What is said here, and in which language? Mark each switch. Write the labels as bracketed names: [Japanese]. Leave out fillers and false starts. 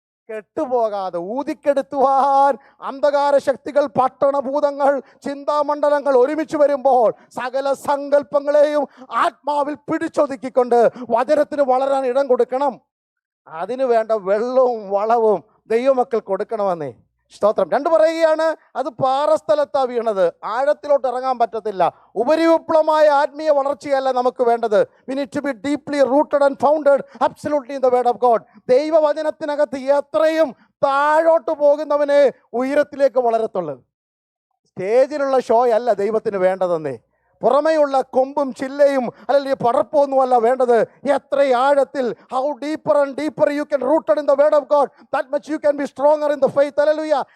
[Malayalam] കെട്ടുപോകാതെ ഊതിക്കെടുത്തുവാൻ അന്ധകാര ശക്തികൾ, പട്ടണഭൂതങ്ങൾ, ചിന്താമണ്ഡലങ്ങൾ ഒരുമിച്ച് വരുമ്പോൾ സകല സങ്കല്പങ്ങളെയും ആത്മാവിൽ പിടിച്ചൊതുക്കിക്കൊണ്ട് വചനത്തിന് വളരാൻ ഇടം കൊടുക്കണം. അതിനു വേണ്ട വെള്ളവും വളവും ദൈവമക്കൾ കൊടുക്കണമെന്നേ. സ്തോത്രം. 2 പറയുകയാണ്, അത് പാറസ്ഥലത്താണ് വീണത്, ആഴത്തിലോട്ട് ഇറങ്ങാൻ പറ്റത്തില്ല. ഉപരിവിപ്ലവമായ ആത്മീയ വളർച്ചയല്ല നമുക്ക് വേണ്ടത്. [English] We need to be deeply rooted and founded absolutely in the word of God. [Malayalam] ദൈവവചനത്തിനകത്ത് എത്രയും താഴോട്ട് പോകുന്നവനെ ഉയരത്തിലേക്ക് വളരത്തുള്ളൂ. സ്റ്റേജിലുള്ള ഷോ അല്ല ദൈവത്തിന് വേണ്ടതെന്നേ. പുറമെയുള്ള കൊമ്പും ചില്ലയും അല്ലെങ്കിൽ പടർപ്പൊന്നുമല്ല വേണ്ടത്. എത്ര ആഴത്തിൽ, [English] How deeper and deeper you can rooted in the word of God, that much you can be stronger in the faith. Hallelujah.